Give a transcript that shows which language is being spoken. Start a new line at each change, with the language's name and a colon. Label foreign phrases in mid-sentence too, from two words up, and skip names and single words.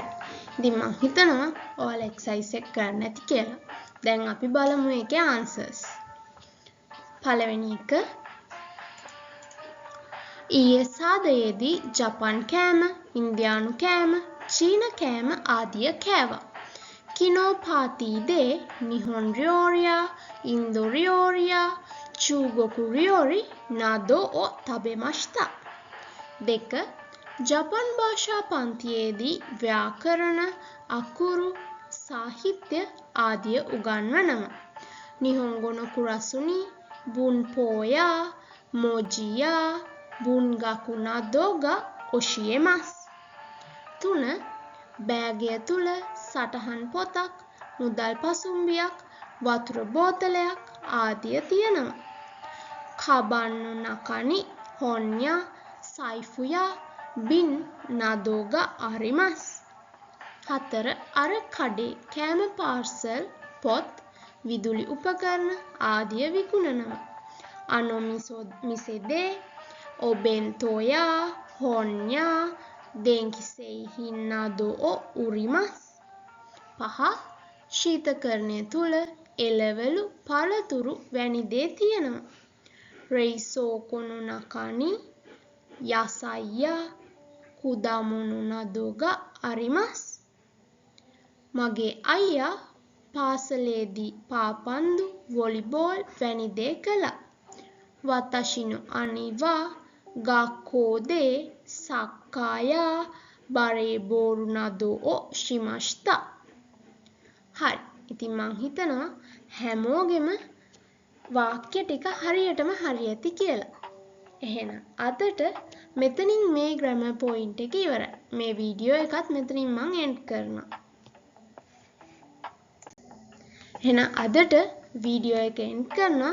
Sinhala: ඉතින් මම හිතනවා ඔයාලා එක්සර්සයිස් එක කරන්න ඇති කියලා. දැන් අපි බලමු ඒකේ ආන්සර්ස්. පළවෙනි එක ඊයේ සාදයේදී ජපන් කෑම, ඉන්දියානු කෑම, චීන කෑම ආදිය කෑවා.
Japanese: 昨日パーティで日本料理やインド料理や中国料理などを食べました. 2.
Sinhala: ජපන් භාෂා පන්තියේදී ව්‍යාකරණ, අකුරු, සාහිත්‍ය ආදිය උගන්වනවා.
Japanese: නිහොන්ගෝ のクラスに文法や文字や文学などが教えます. 3.
Sinhala: බෑගය තුල සටහන් පොතක්, මුදල් පසුම්බියක්, වතුර බෝතලයක් ආදිය තියෙනවා.
Japanese: කබන් の中に本や財布や瓶などがあります. 4.
Sinhala: අර කඩේ කෑම පාර්සල්, පොත්, විදුලි උපකරණ ආදිය විකුණනවා.
Japanese: 店でお弁当や本や電気製品などを売ります. 5.
Sinhala: ශීතකරණය තුල එළවලු, පළතුරු වැනි දේ තියෙනවා.
Japanese: 冷蔵庫の中に野菜や果物などがあります.
Sinhala: මගේ අයියා පාසලේදී පාපන්දු, වොලිබෝල් වැනි දේ කළා.
Japanese: 私の兄は学校でサッカーやバレーボールなどをしました.
Sinhala: හරි. ඉතින් මං හිතනවා හැමෝගෙම වාක්‍ය ටික හරියටම හරි ඇති කියලා. එහෙනම් අදට මෙතනින් මේ
English: grammar point
Sinhala: එක ඉවරයි. මේ වීඩියෝ එකත් මෙතනින් මං end කරනවා. එහෙනම් අදට වීඩියෝ එක end කරනවා.